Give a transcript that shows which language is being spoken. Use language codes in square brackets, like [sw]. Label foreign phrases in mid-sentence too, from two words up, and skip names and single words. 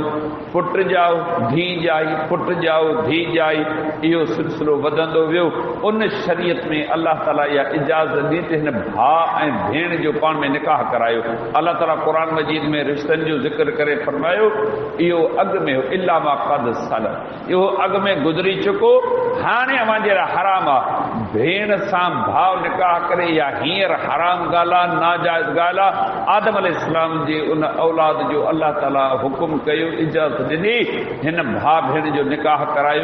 [sd] पुट ॼाओ धीउ ॼाई, पुट ॼाओ धीउ ॼाई, इहो सिलसिलो वधंदो वियो। उन शरीयत में अल्लाह ताला इहा इजाज़त ॾिनी त हिन भाउ ऐं भेण जो पाण में निकाह करायो। अल्लाह ताला क़ुरान मजीद में रिश्तनि जो ज़िक्र करे फरमायो, इहो अॻु में हो [ar] إلا ما قد سلف, [sd] इहो अॻु में गुज़री चुको, हाणे अव्हां जे लाइ हराम आहे। भेण सां भाव निकाह करे या हींअर हराम ॻाल्हि आहे, नाजाइज़ ॻाल्हि आहे। आदम अलैहिस्सलाम जी उन औलाद जो अल्लाह ताला हुकुम कयो, इजाज़त ॾिनी, हिन भाउ भेण जो निकाह करायो।